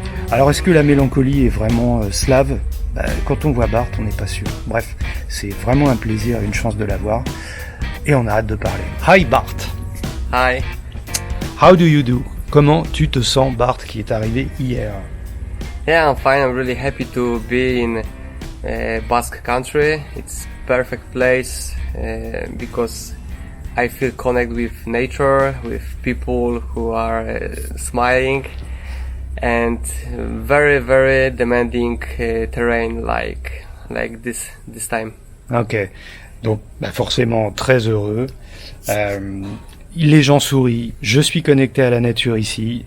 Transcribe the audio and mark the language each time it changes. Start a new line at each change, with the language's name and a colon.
French: Alors est-ce que la mélancolie est vraiment slave ? Quand on voit Bart, on n'est pas sûr. Bref, c'est vraiment un plaisir et une chance de l'avoir. Et on a hâte de parler.
English: Hi
French: Bart.
English: Hi. How do you do ?
French: Comment tu te sens, Bart, qui est arrivé hier ?
English: Yeah, I'm fine. I'm really happy to be in Basque country. It's perfect place because I feel connected with nature, with people who are smiling, and very, very demanding terrain like this time.
French: Ok, donc forcément très heureux. Les gens sourient. Je suis connecté à la nature ici.